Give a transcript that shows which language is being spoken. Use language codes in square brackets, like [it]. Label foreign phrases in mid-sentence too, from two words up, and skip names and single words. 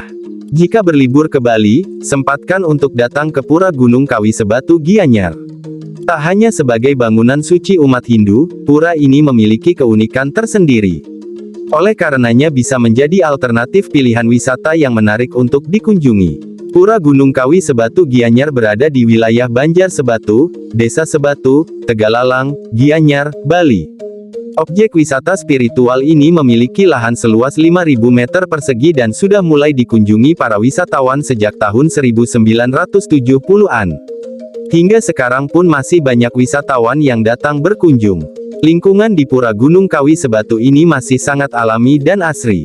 [id] Jika berlibur ke Bali, sempatkan untuk datang ke Pura Gunung Kawi Sebatu Gianyar. Tak hanya sebagai bangunan suci umat Hindu, pura ini memiliki keunikan tersendiri. Oleh karenanya bisa menjadi alternatif pilihan wisata yang menarik untuk dikunjungi. Pura Gunung Kawi Sebatu Gianyar berada di wilayah Banjar Sebatu, Desa Sebatu, Tegalalang, Gianyar, Bali. Objek wisata spiritual ini memiliki lahan seluas 5.000 meter persegi dan sudah mulai dikunjungi para wisatawan sejak tahun 1970-an. Hingga sekarang pun masih banyak wisatawan yang datang berkunjung. Lingkungan di Pura Gunung Kawi Sebatu ini masih sangat alami dan asri.